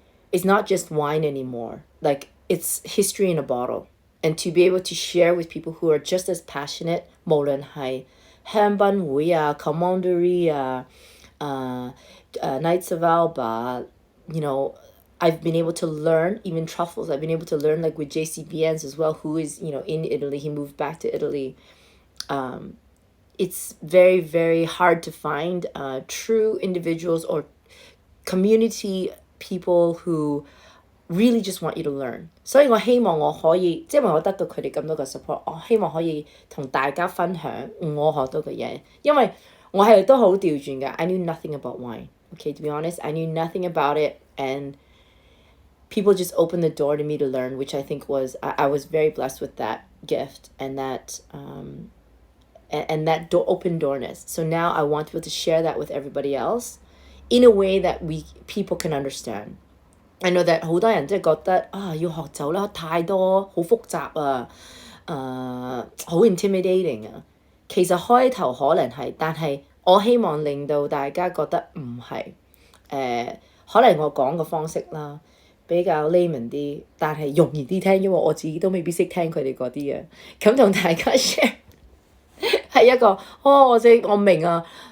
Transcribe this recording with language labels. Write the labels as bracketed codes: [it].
[en] it's not just wine anymore, like it's history in a bottle, and to be able to share with people who are just as passionate, [zh] 無論係香檳會啊 [en] Commandery 啊Knights of Alba, you know, I've been able to learn, even truffles, I've been able to learn like with JCBNs as well, who is, you know, in Italy, he moved back to Italy. It's very, very hard to find true individuals or community people who really just want you to learn. [zh] 所以我希望我可以，即係因為我得到佢哋咁多嘅 support， 我希望可以同大家分享我學到嘅嘢，因為我係都好調轉嘅。 [en] I knew nothing about wine. Okay, to be honest, I knew nothing about it, and people just opened the door to me to learn, which I think was, I was very blessed with that gift and that and that open doorness. So now I want to be able to share that with everybody else in a way that people can understand. I know that [zh] 好多人即係覺得要學走啦，太多好複雜啊，好 intimidating 啊。其實開頭可能係，但係我希望令到大家覺得唔係，可能我講嘅方式啦比較 layman 啲，但係容易啲聽，因為我自己都未必識聽佢哋嗰啲嘅，咁同大家 share 係一個我明啊。